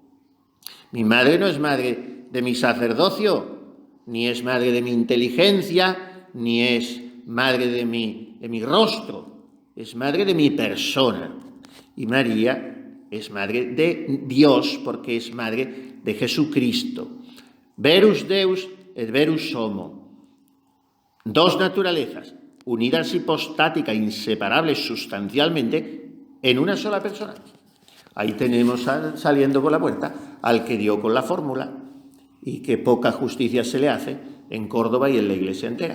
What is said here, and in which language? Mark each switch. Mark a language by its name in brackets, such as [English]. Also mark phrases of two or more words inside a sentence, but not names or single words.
[Spanish] Mi madre no es madre de mi sacerdocio, ni es madre de mi inteligencia, ni es madre de mi rostro, es madre de mi persona. Y María es madre de Dios porque es madre de Jesucristo. [Latin] Verus Deus et verus homo. [Spanish] Dos naturalezas unidas hipostática, inseparables sustancialmente en una sola persona. Ahí tenemos saliendo por la puerta al que dio con la fórmula y que poca justicia se le hace en Córdoba y en la Iglesia entera.